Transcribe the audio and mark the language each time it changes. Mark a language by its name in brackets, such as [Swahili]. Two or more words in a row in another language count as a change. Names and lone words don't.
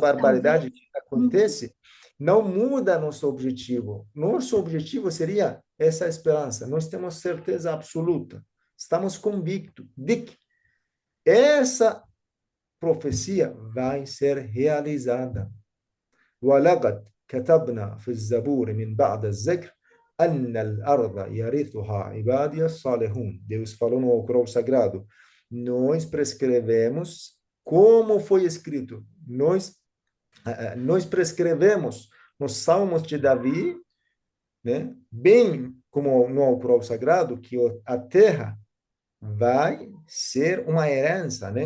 [Portuguese] Talvez. barbaridade que Uhum. acontece, não muda nosso objetivo. Nosso objetivo seria essa esperança. Nós temos certeza absoluta. Estamos convictos de que essa profecia vai ser realizada. [Arabic] ولقد كتبنا في الزبور من بعد الذكر أن الأرض يرثها عبادي الصالحون. [Portuguese] Deus falou no Alcorão Sagrado. Nós prescrevemos como foi escrito. Nós prescrevemos nos Salmos de Davi, né? Bem como no Alcorão Sagrado, que a terra vai ser uma herança, né?